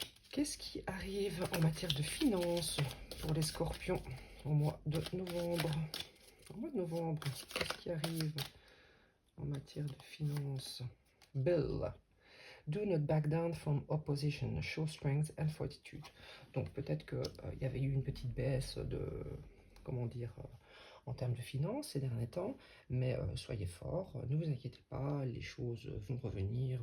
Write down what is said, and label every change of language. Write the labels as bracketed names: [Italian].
[French] Qu'est-ce qui arrive en matière de finances pour les scorpions au mois de novembre? Au mois de novembre, qu'est-ce qui arrive en matière de finances? [English] Bill. Do not back down from opposition. Show strength and fortitude. [French] Donc peut-être qu'il y avait eu une petite baisse de, comment dire, en termes de finances ces derniers temps, mais soyez forts, ne vous inquiétez pas, les choses vont revenir.